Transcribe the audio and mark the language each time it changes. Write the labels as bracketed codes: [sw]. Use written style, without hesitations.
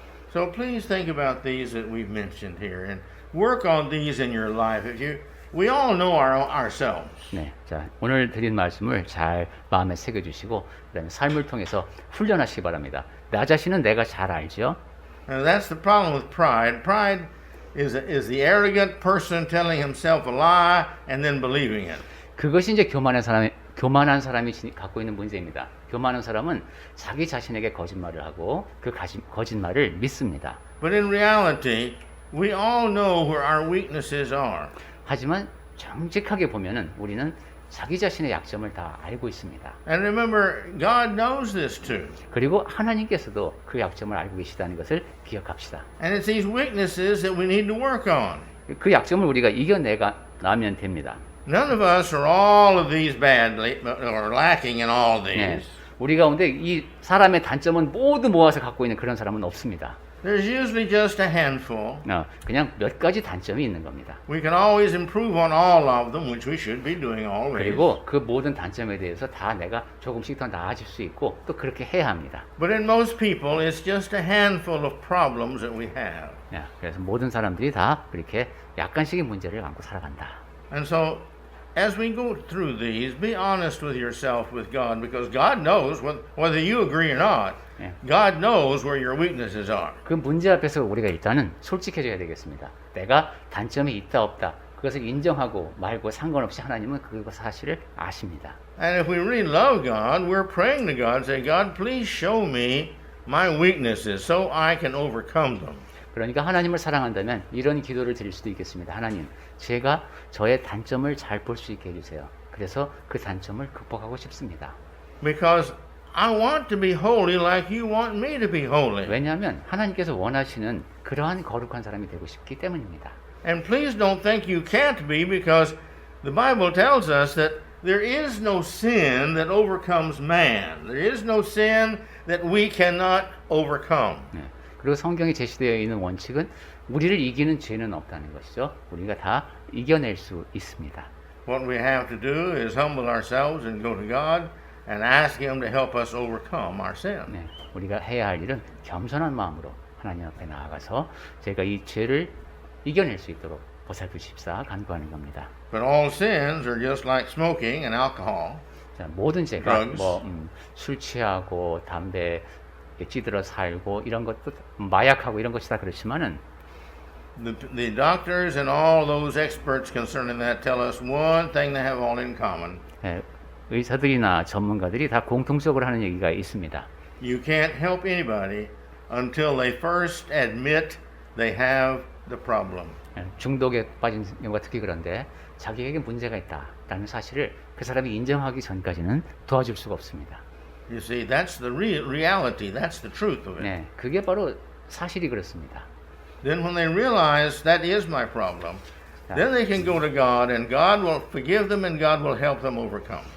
[en] So please think about these that we've mentioned here and work on these in your life. We all know ourselves. [ko] 네, 자, 오늘 드린 말씀을 잘 마음에 새겨주시고, 그다음에 삶을 통해서 훈련하시기 바랍니다. 나 자신은 내가 잘 알죠. [en] And that's the problem with pride. Pride is the arrogant person telling himself a lie and then believing it. [ko] 그것이 이제 교만한 사람이 갖고 있는 문제입니다. 교만한 사람은 자기 자신에게 거짓말을 하고 그 거짓말을 믿습니다. [en] But in reality, we all know where our weaknesses are. [ko] 하지만 정직하게 보면은 우리는 자기 자신의 약점을 다 알고 있습니다. [en] And remember, God knows this too. [ko] 그리고 하나님께서도 그 약점을 알고 계시다는 것을 기억합시다. [en] And it's these weaknesses that we need to work on. [ko] 그 약점을 우리가 이겨내면 됩니다. [en] None of us are all of these badly or lacking in all [ko] 네, [en] these. [ko] 우리 가운데 이 사람의 단점은 모두 모아서 갖고 있는 그런 사람은 없습니다. [en] There's usually just a handful. [ko] 그냥 몇 가지 단점이 있는 겁니다. [en] We can always improve on all of them, which we should be doing always. [ko] 그리고 그 모든 단점에 대해서 다 내가 조금씩 더 나아질 수 있고 또 그렇게 해야 합니다. [en] But in most people, it's just a handful of problems that we have. [ko] 그래서 모든 사람들이 다 그렇게 약간씩의 문제를 안고 살아간다. [en] And so, as we go through these, be honest with yourself, with God, because God knows whether you agree or not. God knows where your weaknesses are. [ko] 그 문제 앞에서 우리가 일단은 솔직해져야 되겠습니다. 내가 단점이 있다 없다 그것을 인정하고 말고 상관없이 하나님은 그 사실을 아십니다. [en] And if we really love God, we're praying to God, say, God, please show me my weaknesses so I can overcome them. [ko] 그러니까 하나님을 사랑한다면 이런 기도를 드릴 수도 있겠습니다. 하나님, 제가 저의 단점을 잘 볼 수 있게 해주세요. 그래서 그 단점을 극복하고 싶습니다. [en] Because I want to be holy like you want me to be holy. [ko] 왜냐하면 하나님께서 원하시는 그러한 거룩한 사람이 되고 싶기 때문입니다. [en] And please don't think you can't be, because the Bible tells us that there is no sin that overcomes man. There is no sin that we cannot overcome. [ko] 그리고 성경에 제시되어 있는 원칙은 우리를 이기는 죄는 없다는 것이죠. 우리가 다 이겨낼 수 있습니다. [en] What we have to do is humble ourselves and go to God and ask Him to help us overcome our sin. [ko] 우리가 해야 할 일은 겸손한 마음으로 하나님 앞에 나아가서 제가 이 죄를 이겨낼 수 있도록 보살피십사 간구하는 겁니다. [en] But all sins are just like smoking and alcohol. [ko] 자, 모든 죄가 [en] Drugs. [ko] 술 취하고 담배 찌들어 살고 이런 것도 마약하고 이런 것이 다 그렇지만은 [en] The doctors and all those experts concerning that tell us one thing they have all in common. [ko] 의사들이나 전문가들이 다 공통적으로 하는 얘기가 있습니다. [en] You can't help anybody until they first admit they have the problem. [ko] 중독에 빠진 경우가 특히 그런데 자기에게 문제가 있다라는 사실을 그 사람이 인정하기 전까지는 도와줄 수가 없습니다. [en] You see, that's the reality. That's the truth of it. [ko] 그게 바로 사실이 그렇습니다. [en] Then when they realize that is my problem, then they can go to God and God will forgive them and God will help them overcome.